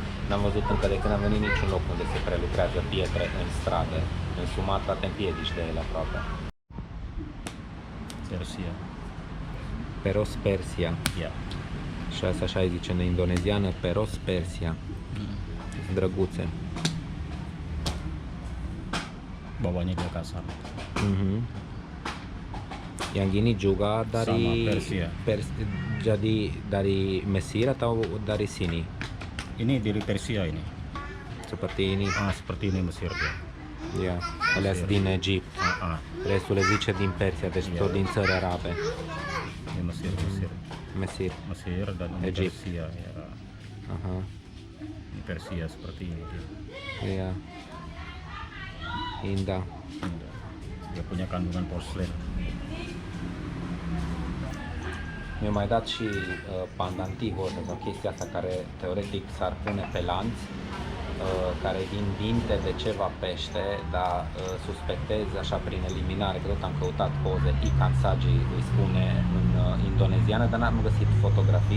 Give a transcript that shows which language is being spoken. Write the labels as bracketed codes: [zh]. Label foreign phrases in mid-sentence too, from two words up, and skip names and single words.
[ro] N-am văzut încă de când am venit niciun loc unde se prelucrează pietre în stradă. În Sumatra te împiedici de ele aproape. [id] Persia. Peros Persia. Ya. [ro] Și asta așa îi zice în indoneziană, Peros Persia. Sunt drăguțe. [id] Bawahnya dia kasar. Yang ini juga dari Sama Persia. Jadi dari Mesir atau dari sini? Ini dari Persia ini. Seperti ini. Seperti ini Mesir dia. [ro] Ia, alea sunt din Egipt. Restul le zice din Persia, deci tot din țări arabe. [id] Ini Mesir. Mesir. Dan ini Egypt. Persia ya. Aha. Ini Persia seperti ini dia. Ia. Indah. Dia punya kandungan porselen. [ro] Mi-a mai dat și pandantivul sau chestia asta care teoretic s-ar pune pe lanț, care din dinte de ceva pește, dar suspectez așa prin eliminare, că tot am căutat poze, [id] ikan sagi [ro] îi spune în indoneziană, dar n-am găsit fotografii.